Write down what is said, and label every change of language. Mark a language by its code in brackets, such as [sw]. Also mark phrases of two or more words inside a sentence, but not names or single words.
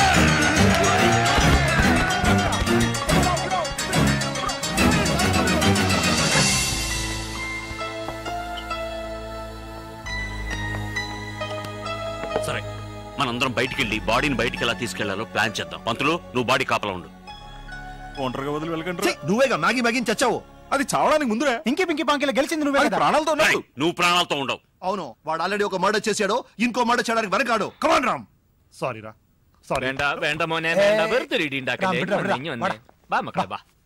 [te] సరే, మనందరం బయటికి వెళ్ళి బాడీని బయటికి ఎలా తీసుకెళ్లాలో ప్లాన్ చేద్దాం. పంతులు, నువ్వు బాడీ కాపలా ఉండు. ఒంటరిగా వదిలి వెళ్ళకండి. నువ్వేగా మ్యాగీ మ్యాగీ చచ్చావు. అది చావడానికి ముందురే. ఇంకే పింకి పాంకిలో గెలిచింది నువ్వే కదా. ప్రాణాలతో ఉన్నాడు. నువ్వు ప్రాణాలతో ఉండవు. అవును, వాడు ఆల్రెడీ ఒక మర్డర్ చేశాడు. ఇంకో మర్డర్ చేయడానికి వెనకాడు. కమాన్ రామ్. సారీ రా, సారీ. [ml] വേണ്ട വേണ്ട മോനെ വേണ്ട, വെറുതെ ഇടി ഉണ്ടാക്കല്ലേ. ഇനി വന്നേ, വാ മക്കളെ വാ.